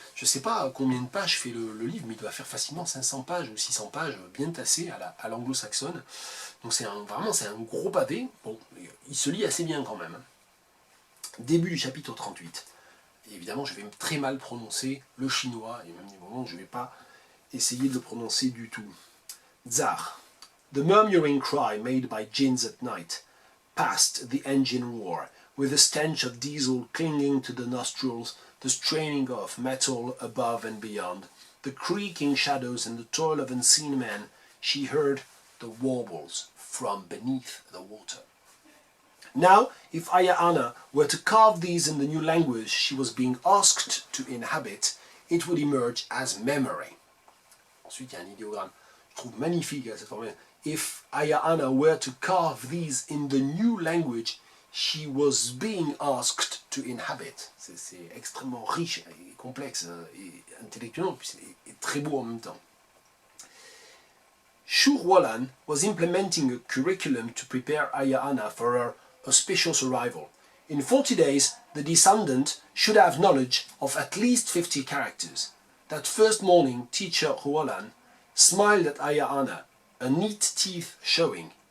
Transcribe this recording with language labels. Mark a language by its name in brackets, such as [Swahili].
[French] Je ne sais pas combien de pages fait le livre, mais il doit faire facilement 500 pages ou 600 pages, bien tassé à l'anglo-saxonne. Donc vraiment, c'est un gros pavé. Bon, il se lit assez bien quand même. Début du chapitre 38. Et évidemment, je vais très mal prononcer le chinois, et même des moments où je ne vais pas essayer de le prononcer du tout. Tsar. [English] The murmuring cry made by gins at night, past the engine roar, with the stench of diesel clinging to the nostrils, the straining of metal above and beyond, the creaking shadows and the toil of unseen men, she heard the warbles from beneath the water. Now, if Aya Anna were to carve these in the new language she was being asked to inhabit, it would emerge as memory. [French] Ensuite, il y a un idéogramme, je trouve magnifique cette formule. [English] If Aya Anna were to carve these in the new language she was being asked to inhabit. [French] C'est extrêmement riche et complexe et intellectuellement, et très beau en même temps. [English] Xu Hualan was implementing a curriculum to prepare Aya Ana for her auspicious arrival. In 40 days, the descendant should have knowledge of at least 50 characters. That first morning, teacher Hualan smiled at Aya Ana, her neat teeth showing.